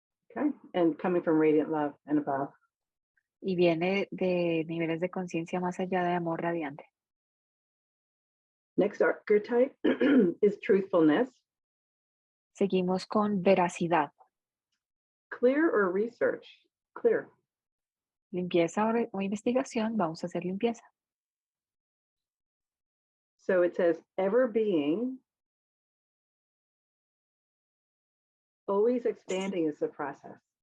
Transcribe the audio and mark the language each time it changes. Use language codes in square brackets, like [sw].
[en] Okay, and coming from radiant love and above. [es] Y viene de niveles de conciencia más allá de amor radiante. [en] Next archetype is truthfulness. [es] Seguimos con veracidad. [en] Clear or research? Clear. [es] Limpieza o investigación, vamos a hacer limpieza. [en] So it says ever being, always expanding is the process.